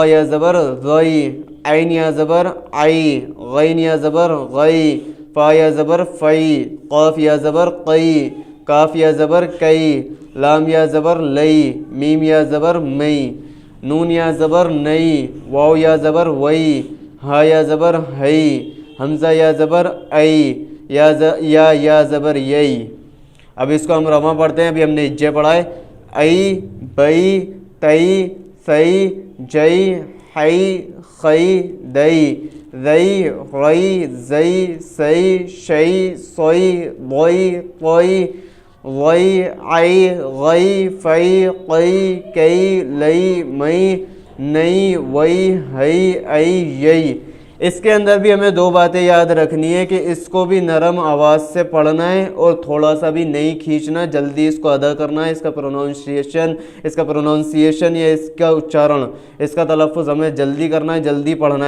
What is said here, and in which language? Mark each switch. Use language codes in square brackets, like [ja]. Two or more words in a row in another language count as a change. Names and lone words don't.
[ur] یا زبر ضئی, عین یا زبر عئی, غین یا زبر غئی, فا یا زبر فئی, قاف یا زبر قئی, کاف یا زبر کئی, لام یا زبر لئی, میم یا زبر مئی, نون یا زبر نئی, واو یا زبر وئی, ہا یا زبر ہئی, حمزہ یا زبر ای, یا زبر یئی. اب اس کو ہم رواں پڑھتے ہیں. ابھی ہم نے اجے پڑھا ہے. ای, بئی, تئی, ثئی, جئی, حئی, خئی, دئی, ذئی, رئی, زئی, سئی, شئی, صئی, ضئی, طئی, غئی, عئی, غئی, فئی, قئی, کئی, لئی, مئی, نئی, وئی, ہئی, ای, یئی. اس کے اندر بھی ہمیں دو باتیں یاد رکھنی ہے کہ اس کو بھی نرم آواز سے پڑھنا ہے اور تھوڑا سا بھی نہیں کھینچنا, جلدی اس کو ادا کرنا ہے. اس کا پروننسیشن یا اس کا اچارن, اس کا تلفظ ہمیں جلدی کرنا ہے, جلدی پڑھنا ہے.